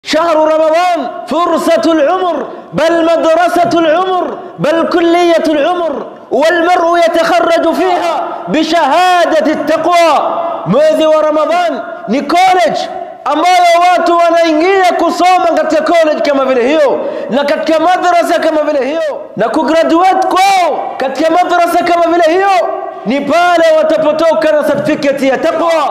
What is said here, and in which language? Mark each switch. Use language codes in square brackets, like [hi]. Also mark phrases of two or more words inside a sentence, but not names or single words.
[ar] شهر رمضان فرصة العمر، بل مدرسة العمر، بل كلية العمر، والمرء يتخرج فيها بشهادة التقوى. [sw] mwezi wa Ramadhan ni college ambayo watu wanaingia kusoma katika college kama vile hiyo, na katika madrasa kama vile hiyo, na kugraduate kwao katika madrasa kama vile hiyo ni pale watapotoka na certificate ya taqwa.